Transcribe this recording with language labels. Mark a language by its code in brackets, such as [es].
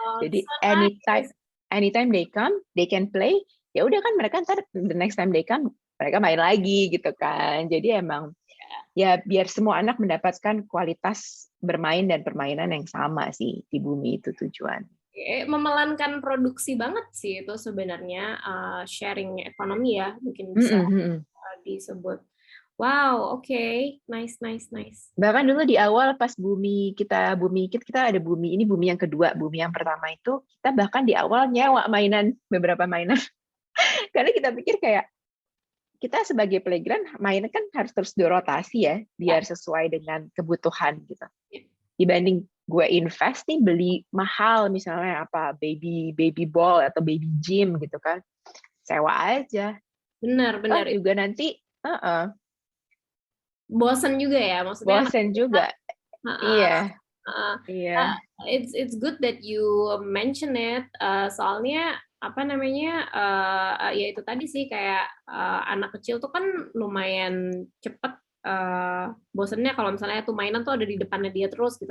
[en] Jadi anytime they come, they can play. [id] Ya udah kan, mereka ntar [en] the next time they come [id] mereka main lagi gitu kan. Jadi emang ya biar semua anak mendapatkan kualitas bermain dan permainan yang sama sih di bumi, itu tujuan. Memelankan produksi banget sih itu sebenarnya, sharing ekonomi ya mungkin bisa disebut. [en] Wow, oke, nice. [id] Bahkan dulu di awal pas bumi kita ada bumi ini, bumi yang kedua. Bumi yang pertama itu kita bahkan di awal nyewa beberapa mainan karena kita pikir kayak kita sebagai playground mainan kan harus terus dirotasi ya biar sesuai dengan kebutuhan gitu. Dibanding gue invest nih beli mahal misalnya apa baby ball atau baby gym gitu kan, sewa aja Toh Benar-benar juga nanti bosen juga ya, maksudnya bosen juga. uh, Iya, uh, iya. [en] it's good that you mention it. [id] Soalnya apa namanya, ya itu tadi sih kayak anak kecil tuh kan lumayan cepet bosennya kalau misalnya tuh mainan tuh ada di depannya dia terus gitu.